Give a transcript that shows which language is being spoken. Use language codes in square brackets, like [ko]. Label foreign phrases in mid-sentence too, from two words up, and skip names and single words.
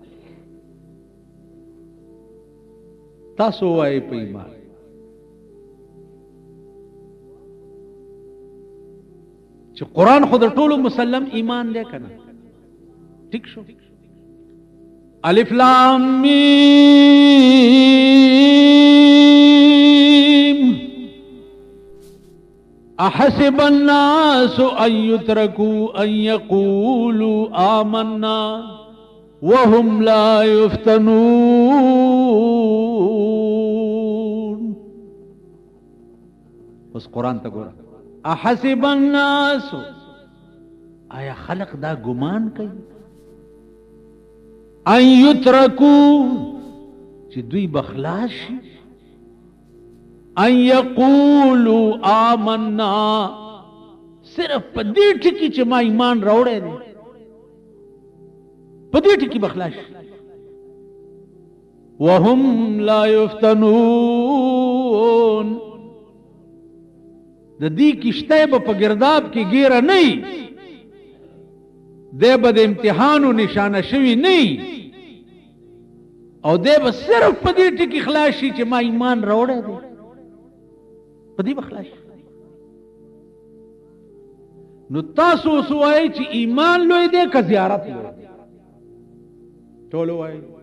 [ps] تاسو وایئ په ایمان چې قرآن خو د ټولو مسلم ایمان دی که نه ټیک شو [ar] الف لام میم احسب الناس ان يتركوا ان يقولوا آمنا وهم لا [ps] يفتنون بس قرآن تا گورا [ar] احسب الناس [ps] آیا خلق دا گمان کئی [ar] ان يتركوا [ps] چې دوی بخلاص شي [ar] ان يقولوا آمنا [ps] صرف په دې ټکي چې ما ایمان راوړی دی په دې ټکي بخلاص شي [ar] وهم لا يفتنون [ps] د دې کشته به په ګرداب کې ګیره نه وي دی به د امتحانو نشانه شوي نه وي او دی به صرف په دې ټکي خلاص شي چې ما ایمان راوړی دی په دې به خلاص شي نو تاسو اوس وایئ چې ایمان لوی دی که زیارت لوی دی ټول وایئ